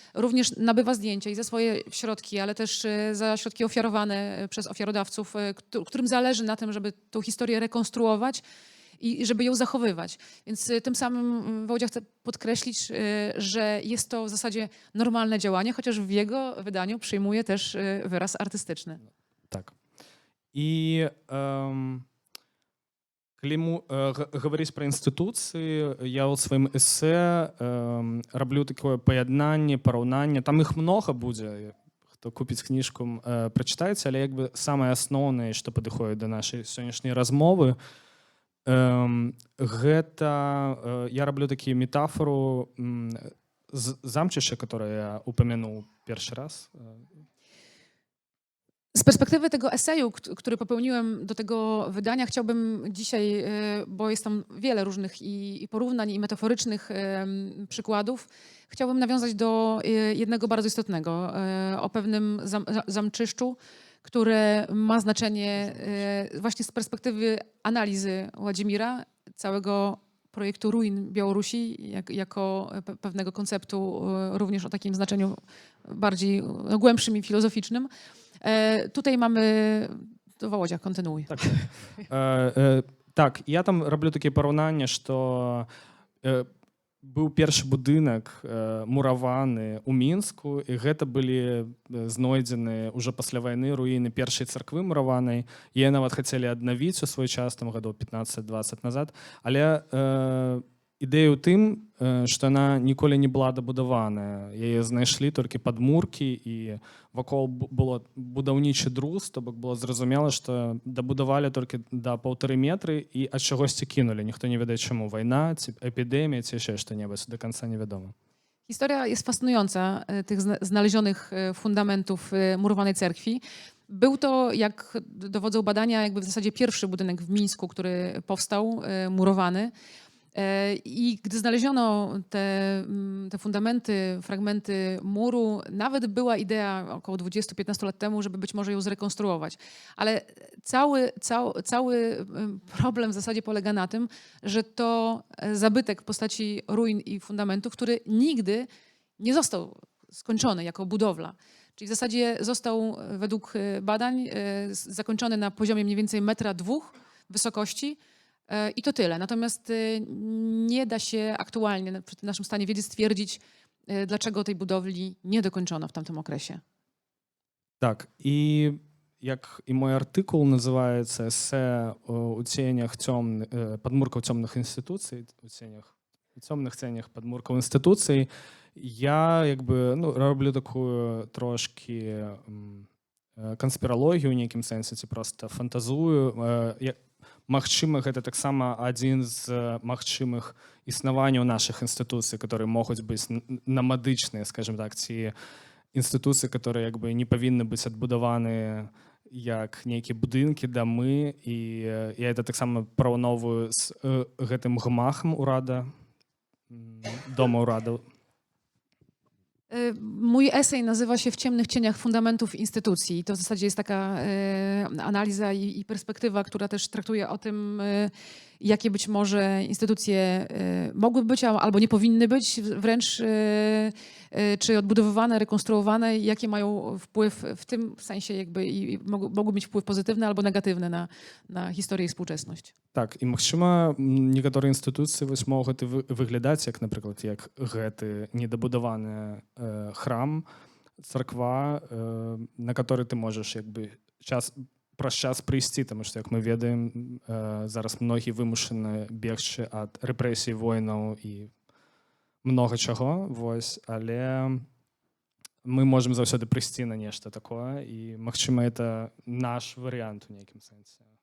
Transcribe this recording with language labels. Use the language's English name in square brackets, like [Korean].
[Polish] Również nabywa zdjęcia i za swoje środki, ale też za środki ofiarowane przez ofiarodawców, którym zależy na tym, żeby tą historię rekonstruować i żeby ją zachowywać. Więc tym samym Wołdzia chce podkreślić, że jest to w zasadzie normalne działanie, chociaż w jego wydaniu przyjmuje też wyraz artystyczny. [Belarusian] Так. І калі гаварыць пра інстытуцыі, я ў сваім эсэ раблю такое паяднанне, параўнанне. Там іх многа будзе. Хто купіць кніжку, прачытаеце, але як бы самае асноўнае, што падыходзіць да нашай сённяшняй размовы, гэта я раблю такую метафору замчышча, [Russian] которое я упомянул [Belarusian] першы раз. [Polish] Z perspektywy tego eseju, który popełniłem do tego wydania, chciałbym dzisiaj, bo jest tam wiele różnych i porównań, i metaforycznych przykładów, chciałbym nawiązać do jednego bardzo istotnego, o pewnym zamczyszczu, które ma znaczenie właśnie z perspektywy analizy Władimira, całego projektu ruin Białorusi, jako pewnego konceptu również o takim znaczeniu bardziej głębszym i filozoficznym. Tutaj mamy... To Wołodzia, kontynuuj. [Belarusian] Так. Так, я там раблю такія параўнанні, што быў першы будынак мураваны ў Мінску, і гэта былі знойдзены ўжо пасля вайны руіны першай царквы мураванай. Яе нават хацелі аднавіць у свой час, там гадоў 15-20 назад, але ідэя ў тым, што яна ніколі не была дабудаваная. Яе знайшлі толькі падмуркі, і вакол было будаўнічы друз, то бок было зразумела, што дабудавалі толькі да 1,5 метры і ад чагосьці кінулі. Ніхто не ведае чаму. Вайна, ці эпідэмія, ці яшчэ што-небудзь, да канца невядома. [Polish] Historia jest fascynująca tych znalezionych fundamentów murowanej cerkwi. Był to, jak dowodzą badania, jakby w zasadzie pierwszy budynek w Mińsku, który powstał, murowany. I gdy znaleziono te fundamenty, fragmenty muru, nawet była idea około 20-15 lat temu, żeby być może ją zrekonstruować. Ale cały problem w zasadzie polega na tym, że to zabytek w postaci ruin i fundamentów, który nigdy nie został skończony jako budowla. Czyli w zasadzie został według badań zakończony na poziomie mniej więcej 1,2 m wysokości. I to tyle. Natomiast nie da się aktualnie przy tym naszym stanie wiedzy stwierdzić, dlaczego tej budowli nie dokończono w tamtym okresie. [Belarusian] Так, і як і мой артыкул называецца эсэ у ценях падмуркаў цёмных інстытуцый, у цёмных ценях падмуркаў інстытуцый, я як бы раблю такую трошкі канспіралогію ў нейкім сэнсе, ці проста фантазую. Магчыма, гэта таксама адзін з магчымых існаванняў нашых інстытуцый, которые могуць быць намадычныя, скажем так, ці інстытуцыі, которые як бы не павінны быць адбудаваны як нейкія будынкі, дамы. І я это таксама параўноўваю з гэтым гмахам урада, дома ўрадаў. [Polish] Mój esej nazywa się W ciemnych cieniach fundamentów instytucji. I to w zasadzie jest taka analiza i perspektywa, która też traktuje o tym, jakie być może instytucje mogły być albo nie powinny być, wręcz czy odbudowywane, rekonstruowane, jakie mają wpływ w tym sensie jakby i mogły mieć wpływ pozytywny albo negatywny na historię i współczesność. [Belarusian] Так, і магчыма, некаторыя інстытуцыі могуць выглядаць як, напрыклад, як гэты недабудаваны храм, царква, на который ты можаш як бы праз час прыйсці, таму што, як мы ведаем, зараз многія вымушаны бегчы ад рэпрэсій войнаў і многа чаго, вось, але мы можам заўсёды прыйсці на нешта такое, і магчыма, это наш варыянт у нейкім сэнсе.